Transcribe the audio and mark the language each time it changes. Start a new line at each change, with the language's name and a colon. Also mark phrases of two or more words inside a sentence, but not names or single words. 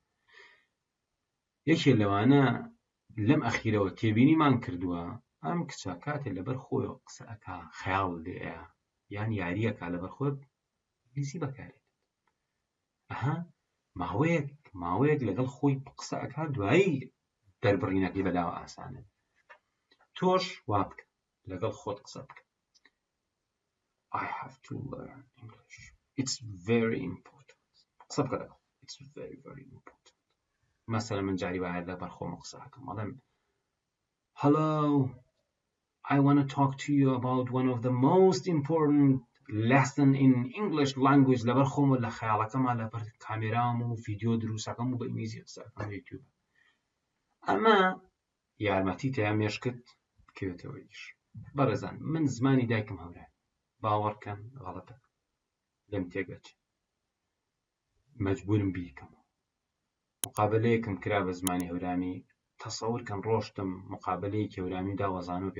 Central Kurdish: یەکێ لەوانە لەم ئەخیرەوە تێبینیمان کردووە ئەم کچە کاتێ لەبەر خۆیەوە قسە ئەکا خەیاڵ لێیە یان یاریەکە لەبەر خۆی ئینگلیزی بەکارێت ئەها ماوەیەک لەگەڵ خۆی قسە ئەکا دوایی دەربڕینەکەی بەداوە ئاسانە تۆش وا بکە لەگەڵ خۆت قسە بکە
English: I have to learn English. It's very important.
Central Kurdish: قسە بکە لەگەڵ
English: It's very important.
Central Kurdish: مثلا من جاری وایە لەبەر خۆم قسە ئەکەم بەڵێم
English: Hello, I want to talk to you about one of the most important lesson in English language
Central Kurdish: لەبەر خۆم و لە خەیاڵەکەمە لەبەر کامێرام و ڤیدیۆ دروستەکەم و بە ئینگلیزی قسە ئەکەم لە یوتیوب ئەمە یارمەتی تیا مێشکت بکەوێتەوە ئیش بەڕێزان من زمانی دایکم هەورە باوەڕکەن غەڵەتە لێم تێگەچێت مەجبورم بیکەمەوە مقابلەیەکم کرا بە زمانی هەورامی تەسەور کەم ڕۆشتم مقابلەیەکی هەورامی داوەزانەوە